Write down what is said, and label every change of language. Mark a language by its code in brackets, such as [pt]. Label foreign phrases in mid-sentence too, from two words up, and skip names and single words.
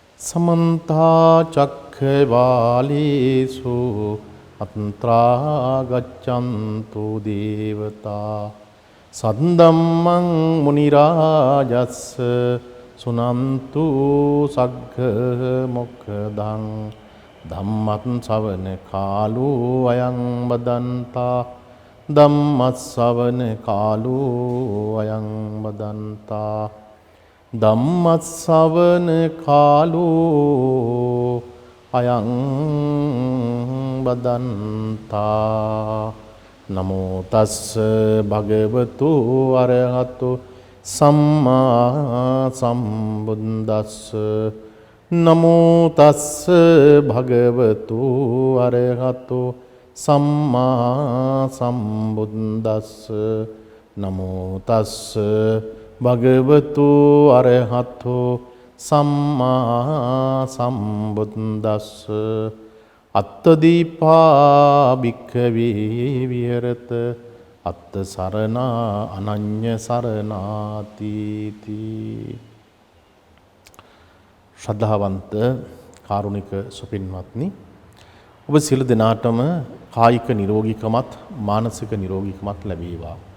[pi] समन्ता चक्रवालेषु अत्रा गच्छन्तु देवता सद्धम्मं मुनिराजस्स सुनन्तु सग्ग मोक्खदं धम्मं सवन कालो अयं वदन्ता ධම්මස්සවන කාලෝ අයං බදන්තා ධම්මස්සවන කාලෝ අයං බදන්තා නමෝ තස්ස භගවතු අරහතු සම්මා සම්බුද්දස්ස නමෝ තස්ස භගවතු අරහතු සම්මා සම්බුද්දස්ස නමෝ තස්ස භගවතු අරහතෝ සම්මා සම්බුද්දස්ස අත්තදීපා භික්ඛවේ විහෙරත අත්ත සරණා අනඤ්ඤ සරණාති තී. [si] ශ්‍රද්ධාවන්ත කාරුණික සුපින්වත්නි, ඔබ සියලු දෙනාටම කායික නිරෝගීකමත් මානසික නිරෝගීකමත් ලැබේවා.